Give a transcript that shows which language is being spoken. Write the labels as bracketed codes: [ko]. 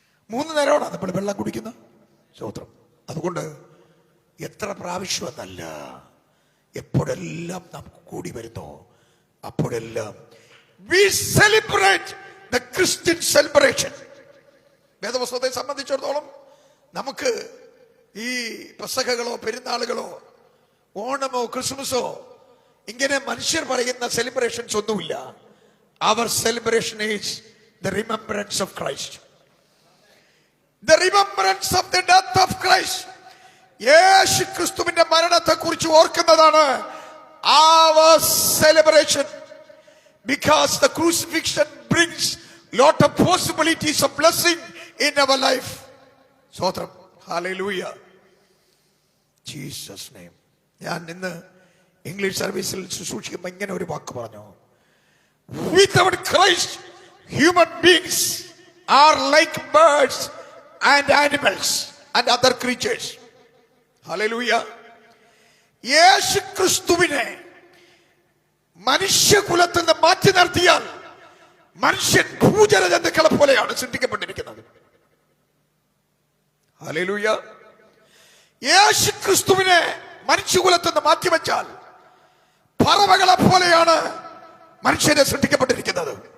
[ml] 3 നേരമാണ് നമ്മൾ വെള്ളം കുടിക്കുന്നത്. സ്തോത്രം. അതുകൊണ്ട് എത്ര പ്രാവശ്യം എന്നല്ല, എപ്പോഴെല്ലാം നാം കൂടി വരുന്നോ അപ്പോഴെല്ലാം [en] we celebrate the Christian celebration. [ml] വേദപുസ്തകത്തെ സംബന്ധിച്ചിടത്തോളം നമുക്ക് ഈ പെസഹകളോ പെരുന്നാളുകളോ ഓണമോ ക്രിസ്മസോ ഇങ്ങനെ മനുഷ്യർ പറയുന്ന സെലിബ്രേഷൻസ് ഒന്നുമില്ല. [en] Our celebration is the remembrance of Christ. The remembrance of the death of Christ. [ml] യേശു ക്രിസ്തുവിന്റെ മരണത്തെ കുറിച്ച് ഓർക്കുന്നതാണ് [en] our celebration. Because the crucifixion brings lot of possibilities of blessing in our life. Sotram. Hallelujah. Jesus name. [ml] ഞാൻ ഇന്ന് English സർവീസിൽ ശുശ്രൂഷിക്കുമ്പോൾ ഇങ്ങനെ ഒരു വാക്ക് പറഞ്ഞു, [en] without Christ human beings are like birds and animals and other creatures. Hallelujah. [ml] യേശു ക്രിസ്തുവിനെ മനുഷ്യകുലത്തിൽ നിന്ന് മാറ്റി നിർത്തിയാൽ മനുഷ്യൻ ഭൂചര ജന്തുക്കളെ പോലെയാണ് സൃഷ്ടിക്കപ്പെട്ടിരിക്കുന്നത്. ഹല്ലേലൂയ. യേശു ക്രിസ്തുവിനെ മനുഷ്യകുലത്തിൽ നിന്ന് മാറ്റിവെച്ചാൽ പറവകളെ പോലെയാണ് മനുഷ്യരെ സൃഷ്ടിക്കപ്പെട്ടിരിക്കുന്നത്.